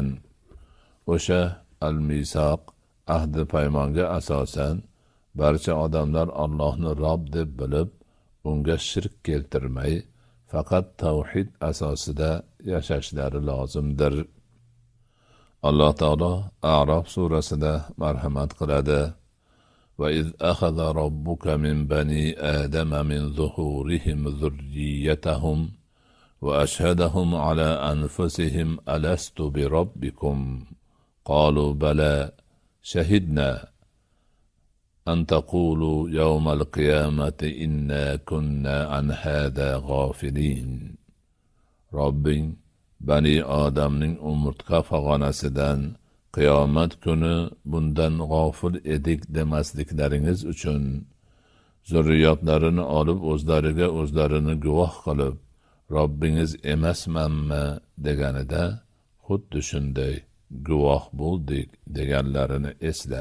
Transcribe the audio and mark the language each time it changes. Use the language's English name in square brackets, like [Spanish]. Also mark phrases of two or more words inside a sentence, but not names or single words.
[Uzbek] O'sha al-Misoq ahdi paymonga asosan barcha odamlar Allohni Rob deb bilib, unga shirk keltirmay, faqat tavhid asosida yashashlari lozimdir. Alloh taolo A'rof surasida marhamat qiladi. [Arabic] وإذ أخذ ربك من بني آدم من ظهورهم ذريتهم وأشهدهم على أنفسهم ألست بربكم قالوا بلى شهدنا أن تقولوا يوم القيامة إنا كنا عن هذا غافلين. [Uzbek] Robbing Bani Odamning umurtqa pog'onasidan qiyomat kuni bundan g'ofil edik demasliklaringiz uchun zurriyotlarini olib o'zlarini guvoh qilib, Robbingiz emasmanmi deganida xuddi shunday guvoh bo'ldik deganlarini esla.